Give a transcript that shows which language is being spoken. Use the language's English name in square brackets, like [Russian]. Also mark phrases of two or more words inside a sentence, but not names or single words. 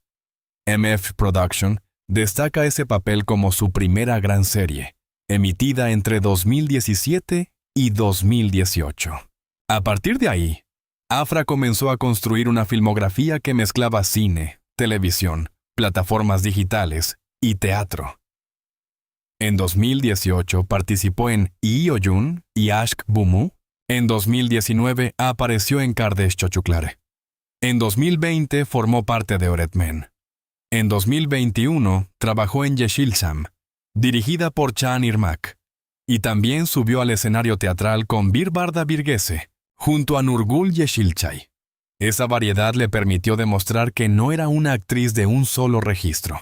[Spanish] MF Production destaca ese papel como su primera gran serie, emitida entre 2017 y 2018. A partir de ahí, Afra comenzó a construir una filmografía que mezclaba cine, televisión, plataformas digitales y teatro. En 2018 participó en İyi Oyun y Aşk Bu Mu. En 2019 apareció en Kardeş Çocuklar. En 2020 formó parte de Öğretmen. En 2021 trabajó en Yeşilçam, dirigida por Can Irmak, y también subió al escenario teatral con Bir Barda Birgese, junto a Nurgul Yeşilçay. Esa variedad le permitió demostrar que no era una actriz de un solo registro.